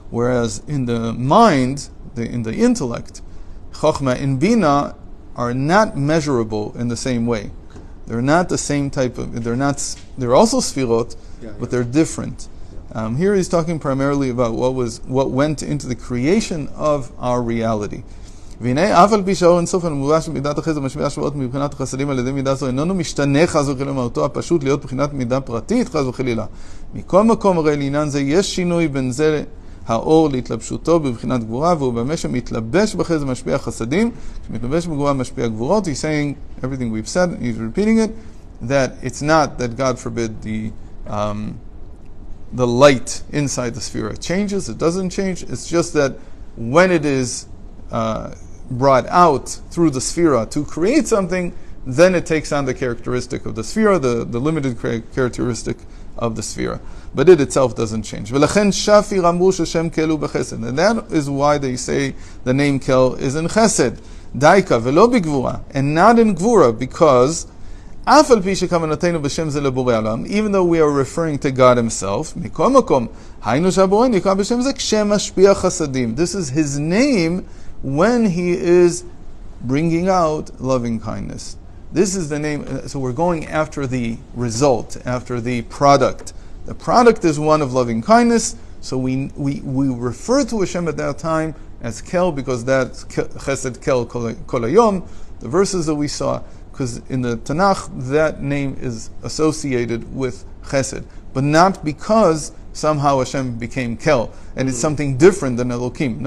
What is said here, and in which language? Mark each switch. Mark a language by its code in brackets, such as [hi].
[en] Whereas in the mind, in the intellect, chokhmah and bina are not measurable in the same way. They're not the same type of. They're also Sefirot, but they're different. Here he's talking primarily about what went into the creation of our reality. [he] והנה אף על פי שהאור אינסוף המובש במידת החסד משפיע השפעות מבחינת החסדים על ידי מידה זו איננו משתנה חס וחלילה מהותו הפשוט להיות בחינת מידה פרטית חס וחלילה. מכל מקום הרי לעניין זה יש שינוי בין זה האור להתלבשותו בבחינת גבורה, והוא במה שמתלבש בחסד משפיע חסדים, שמתלבש בגבורה משפיע גבורות. [en] He's saying everything we've said, he's repeating it, that it's not that God forbid the light inside the Sefirah changes, it doesn't change, it's just that when it is brought out through the Sefirah to create something, then it takes on the characteristic of the Sefirah, the limited characteristic of the Sefirah. But it itself doesn't change. [he] ולכן שפיר אמרו ששם kel הוא בחסד. [en] And that is why they say the name Kel is in Chesed. [he] דייקה ולא בגבורה, [en] and not in Gvura, because [he] אף על פי שכוונתנו בשם זה לבורא עולם, [en] even though we are referring to God himself, [he] מכל מקום, היינו שהבורא נקרא בשם זה כשמשפיע חסדים. [en] This is his name when he is bringing out loving kindness. This is the name, so we're going after the result, after the product. The product is one of loving kindness, so we refer to Hashem at that time as Kel, because that's Chesed Kel Kol Hayom, the verses that we saw, because in the Tanakh, that name is associated with Chesed, but not because somehow Hashem became Kel, and it's something different than Elokim.